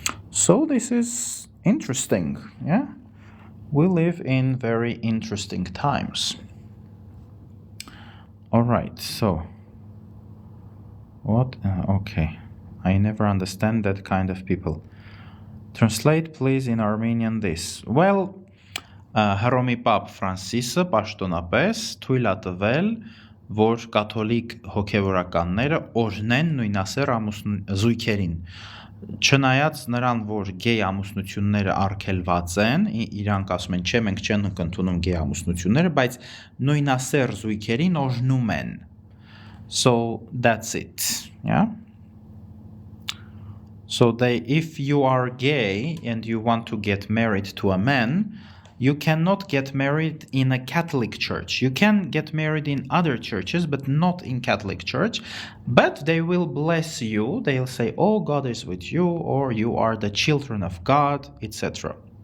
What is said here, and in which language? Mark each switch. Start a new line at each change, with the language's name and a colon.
English: So this is interesting, yeah? We live in very interesting times. All right, so what? Okay, I never understand that kind of people. Translate, please, in Armenian this.
Armenian: Well, Հռոմի Պապ Ֆրանսիսը պաշտոնապես թույլ է տվել, որ կաթոլիկ հոգևորականները օրհնեն նույնասեռ զույգերին։ Չնայած նրան, որ գեյ ամուսնությունները արգելված են, իրանք ասում են, չէ, մենք չենք ընդունում գեյ ամուսնությունները, բայց նույնասեռ զույգերին օրհնում են.
English: So that's it, yeah? So if you are gay and you want to get married to a man, you cannot get married in a Catholic church. You can get married in other churches, but not in Catholic church. But they will bless you. They'll say, oh, God is with you, or you are the children of God, etc.